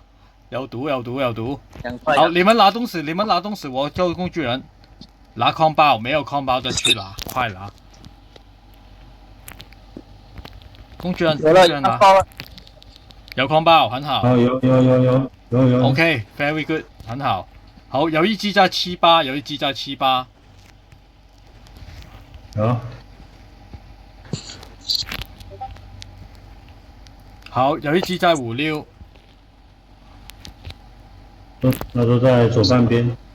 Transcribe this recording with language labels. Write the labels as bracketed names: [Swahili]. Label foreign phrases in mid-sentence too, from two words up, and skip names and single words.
[Chinese] 有毒。好，你們拿東西，我叫工具人拿礦包，沒有礦包的去拿，快拿！工具人拿，有礦包，很好。有。 [English] OK，very good， [Chinese] 很好。好，有一隻在7-8，好，有一隻在5-6。那都在左半边。